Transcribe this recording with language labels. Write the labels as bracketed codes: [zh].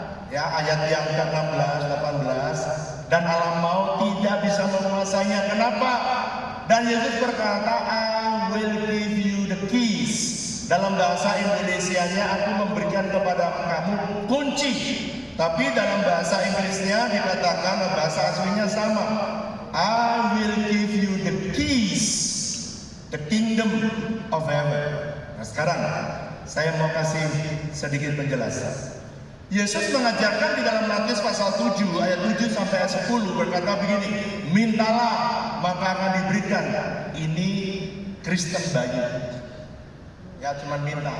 [id] Ya, ayat yang ke-16, 18. Dan Allah mau tidak bisa menguasainya. Kenapa? Dan Yesus berkata, [en] I will give you the keys. [id] Dalam bahasa Indonesianya, aku memberikan kepada kamu kunci. Tapi dalam bahasa Inggrisnya dikatakan, bahasa aslinya sama. [en] I will give you the keys, the kingdom of heaven. [id] Nah, sekarang saya mau kasih sedikit penjelasan. Yesus mengajarkan di dalam Matius pasal 7 ayat 7 sampai ayat 10 berkata begini, mintalah maka akan diberikan. Ini Kristen bayi. Ya, cuma minta.